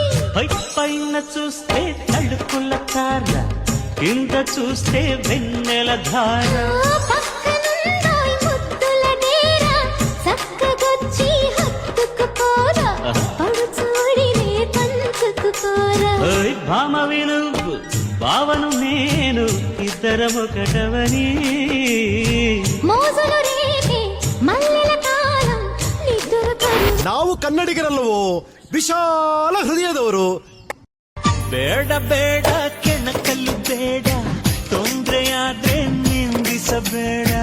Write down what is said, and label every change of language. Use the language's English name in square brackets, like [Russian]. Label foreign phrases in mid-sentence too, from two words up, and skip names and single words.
[Telugu] పైన చూస్తే తడుకుల తార, కింద చూస్తే వెన్నెల ధార. భామ వినువు భావను నేను ఇద్దరమొకటవని [Kannada] ನಾವು ಕನ್ನಡಿಗರಲ್ಲವೋ ವಿಶಾಲ ಹೃದಯದವರು. ಬೇಡ ಬೇಡ ಕೆಣಕಲ್ಲು ಬೇಡ, ತೊಂದ್ರೆಯಾದ್ರೆ ನಿಂದಿಸಬೇಡ.